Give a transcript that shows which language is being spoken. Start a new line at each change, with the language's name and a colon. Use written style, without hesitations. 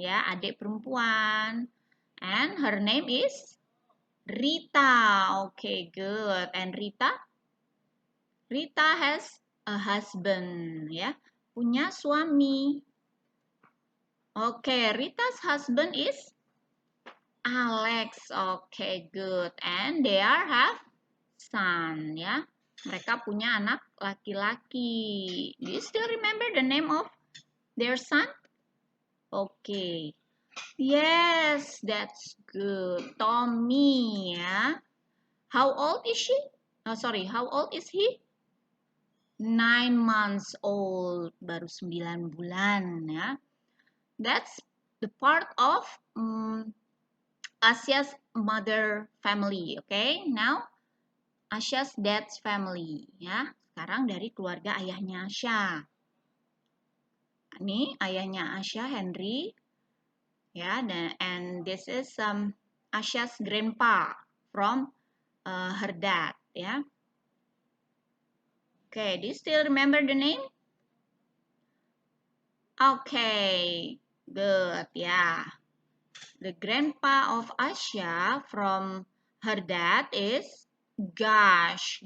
Indonesian: Ya, adik perempuan.
English: And her name is Rita. Okay, good. And Rita has a husband.
Indonesian: Ya, punya suami.
English: Okay, Rita's husband is Alex. Okay, good. And they have son, ya.
Indonesian: Mereka punya anak laki-laki.
English: Do you still remember the name of their son? Okay. Yes, that's good. Tommy, ya. How old is she? Oh, sorry, how old is he? 9 months old.
Indonesian: Baru 9 bulan, ya.
English: That's the part of Asya's mother family. Okay, now Asya's dad's family.
Indonesian: Ya, sekarang dari keluarga ayahnya Asya. Ini ayahnya Asya, Henry.
English: Ya, and this is Asya's grandpa from her dad. Ya. Okay, do you still remember the name? Okay, good. Yeah. The grandpa of Asya from her dad is Gash.